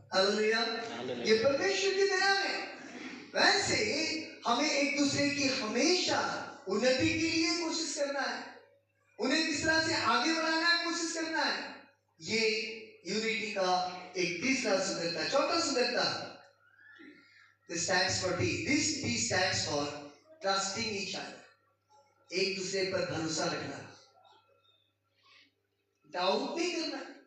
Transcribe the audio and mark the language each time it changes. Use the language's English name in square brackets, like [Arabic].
[Hindi] Hallelujah, ये परमेश्वर की दया है। वैसे हमें एक दूसरे की हमेशा उन्नति के लिए कोशिश करना है, उन्हें किस तरह से आगे बढ़ाना है कोशिश करना है। ये यूनिटी का एक तीसरा सुंदरता, चौथा सुंदरता, [English] this stands for T. This T stands for trusting each other. [Hindi] एक दूसरे पर भरोसा रखना, डाउट नहीं करना।